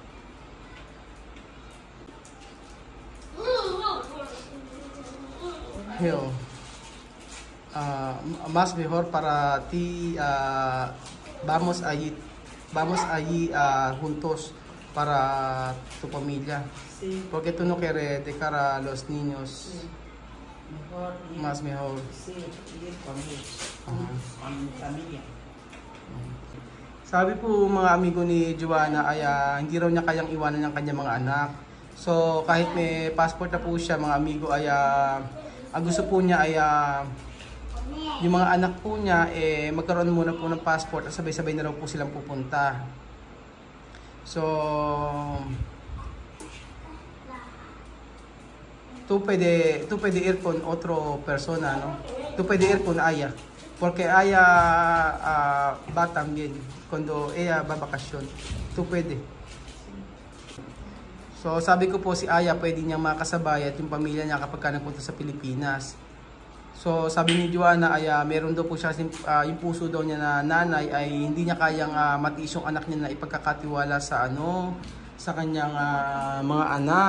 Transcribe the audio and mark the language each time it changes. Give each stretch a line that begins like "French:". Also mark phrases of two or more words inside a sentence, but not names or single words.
Spanish: Yo, más mejor para ti, vamos allí juntos para tu familia. Sí. Porque tú no quieres dejar a los niños. Sí. Mejor ir, Más mejor. Sí, ir con ellos, con mi familia.
Filipino: Sabi po mga amigo ni Joanna ay hindi raw niya kayang iwanan ng kanyang mga anak. So kahit may passport na po siya mga amigo ay ang gusto po niya ay yung mga anak po niya magkaroon muna po ng passport at sabay-sabay na raw po silang pupunta.
Spanish: So tú puede ir con otro persona, ¿no? Tú puede ir con Aya. Porque Aya va también cuando ella va bakasyon. Tú puede.
Filipino: So sabi ko po si Aya pwede niyang makasabay at yung pamilya niya kapag nagpunta sa Pilipinas. So sabi ni Joanna ay meron daw po siya yung puso daw niya na nanay ay hindi niya kayang matiis yung anak niya na ipagkakatiwala sa kanyang mga anak.